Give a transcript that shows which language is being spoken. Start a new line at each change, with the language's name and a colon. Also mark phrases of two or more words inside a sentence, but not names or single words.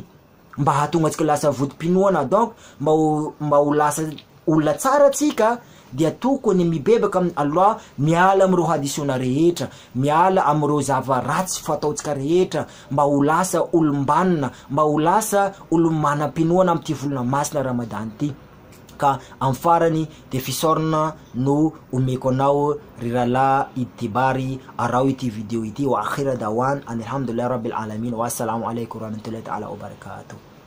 Malagasy: Mba hahatonga antsika lasa vodim-pinoana. Donc mba ho lasa olona tsara tsika, dia tokony mibebaka amin'ny Allah, miala amreo hadisona rehetra, miala amreo zava ratsy fataotsika rehetra, mba ho lasa olombanina, mba ho lasa olo-manam-pinoana amin'ny ty volana masina Ramadan ty. Ka amin'ny farany de fisorona no omeko anao Rirala Ibtibari arao ity video ity.
Arabic: وآخر دعوانا الحمد لله رب العالمين والسلام عليكم ورحمة الله تعالى وبركاته.